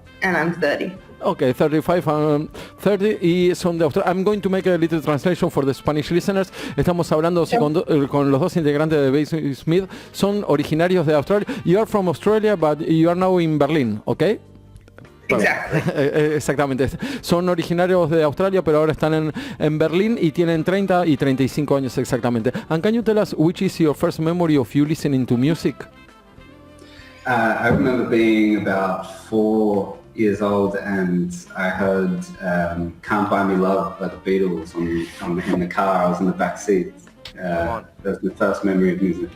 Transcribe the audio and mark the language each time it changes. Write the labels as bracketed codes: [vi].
[en] And I'm 30. Okay, 35 and 30 [es] y son de Australia. [en] I'm going to make a little translation for the Spanish listeners. [es] Estamos hablando con los dos integrantes de Baby Smith. Son originarios de Australia. [en] You are from Australia, but you are now in Berlin, okay? Exactly. [es] Exactamente. Son originarios de Australia, pero ahora están en Berlín y tienen 30 y 35 años exactamente. [en] And can you tell us which is your first memory of you listening to music? I remember being about 4 years old and I heard Can't Buy Me Love by the Beatles in the car. I was in the back seat. That was my first memory of music.